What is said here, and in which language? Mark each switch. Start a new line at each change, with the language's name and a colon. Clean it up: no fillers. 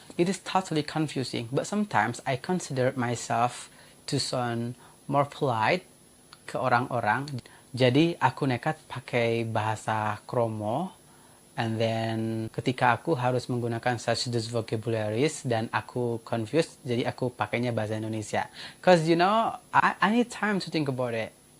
English: It is totally confusing, but sometimes I consider myself to sound more polite
Indonesian: ke orang-orang. Jadi aku nekat pakai bahasa Kromo, and then ketika aku harus menggunakan
English: such those vocabularies
Indonesian: dan aku confused, jadi aku pakainya bahasa Indonesia.
English: Cause you know, I need time to think about it.